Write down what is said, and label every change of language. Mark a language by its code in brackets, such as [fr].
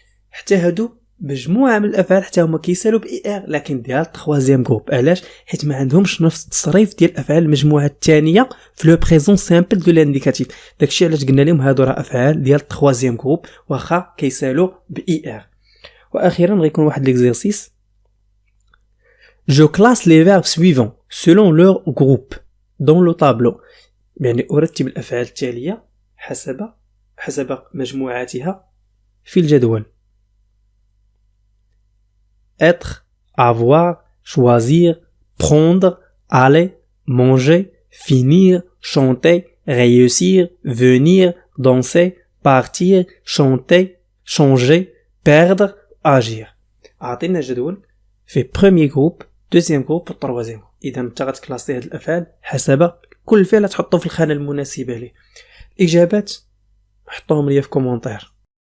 [ar] حتى هادو مجموعه من الافعال حتى هما كيسالو باي ار لكن ديال التخوازيام جروب. علاش؟ حيت ما عندهمش نفس التصريف ديال افعال المجموعه الثانيه في [fr] لو بريزون سامبل دو لانديكاتيف. [ar] داكشي علاش قلنا لهم هادو راه افعال ديال التخوازيام جروب واخا كيسالو باي ار. واخيرا غيكون واحد ليكزيرسيس. [fr] je classe les verbes suivants selon leur groupe dans le tableau. [ar] يعني ارتب الافعال التاليه حسب مجموعاتها في الجدول. [fr] être, avoir, choisir, prendre, aller, manger, finir, chanter, réussir, venir, danser, partir, chanter, changer, perdre, agir. [ar] أعطينا جدول في [fr] premier groupe, deuxième groupe و troisième. [ar] إذا أنت غتكلاسي هاد الأفعال حسب كل فعل تحطو في الخانة المناسبة ليه. الإجابات حطوهم لي في كومونتير.